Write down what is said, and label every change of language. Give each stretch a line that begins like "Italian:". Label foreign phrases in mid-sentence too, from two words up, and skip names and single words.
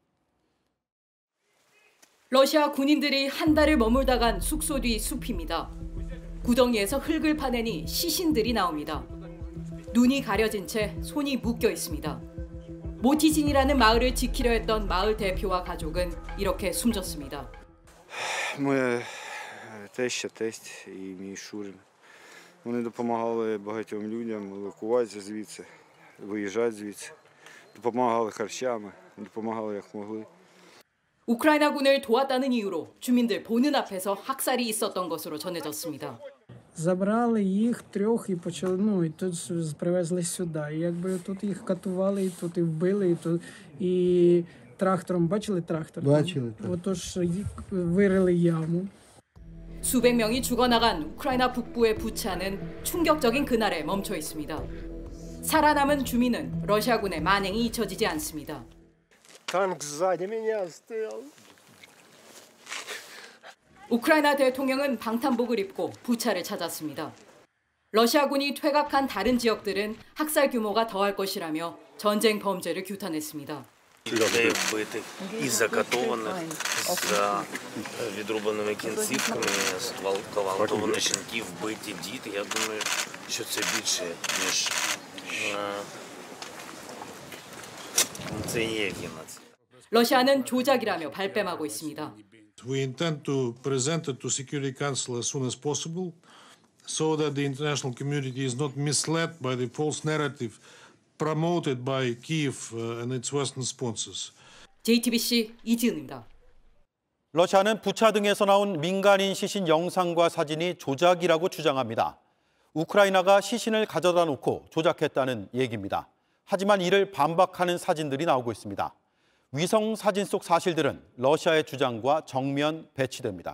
Korean: 러시아 군인들이 한 달을 머물다 간 숙소 뒤 숲입니다. 구덩이에서 흙을 파내니 시신들이 나옵니다. 눈이 가려진 채 손이 묶여 있습니다. 모티진이라는 마을을 지키려 했던 마을 대표와 가족은 이렇게 숨졌습니다.
Ukrainian: Моя теща, тесть і мій Шурин. Вони допомагали багатьом людям евакуватися звідси, виїжджати звідси. Допомагали харчами, допомагали як могли.
Korean: 우크라이나군을 도왔다는 이유로 주민들 보는 앞에서 학살이 있었던 것으로 전해졌습니다.
Ukrainian: Забрали їх трьох і почали, і тут привезли сюди. І якби тут їх катували, і тут і вбили, і тут і трактором, бачили трактор? Бачили. Отож їх вирили яму.
Korean: 수백 명이 죽어나간 우크라이나 북부의 부차는 충격적인 그날에 멈춰 있습니다. 살아남은 주민은 러시아군의 만행이 잊혀지지 않습니다. 우크라이나 대통령은 방탄복을 입고 부차를 찾았습니다. 러시아군이 퇴각한 다른 지역들은 학살 규모가 더할 것이라며 전쟁 범죄를 규탄했습니다.
Ukrainian: Людей вбитих і закатованих з відрубаними кінцівками, зґвалтовані жінки, вбиті діти. Я думаю, що це більше, ніж це є геноцид.
Korean: 러시아는 조작이라며 발뺌하고 있습니다.
English: We intend to present it to Security Council as soon as possible so that the international community is not misled by the false narrative promoted by Kyiv and its Western sponsors.
Korean: JTBC 이지은입니다. 러시아는 부차 등에서 나온 민간인 시신 영상과 사진이 조작이라고 주장합니다. 우크라이나가 시신을 가져다 놓고 조작했다는 얘기입니다. 하지만 이를 반박하는 사진들이 나오고 있습니다. 위성 사진 속 사실들은 러시아의 주장과 정면 배치됩니다.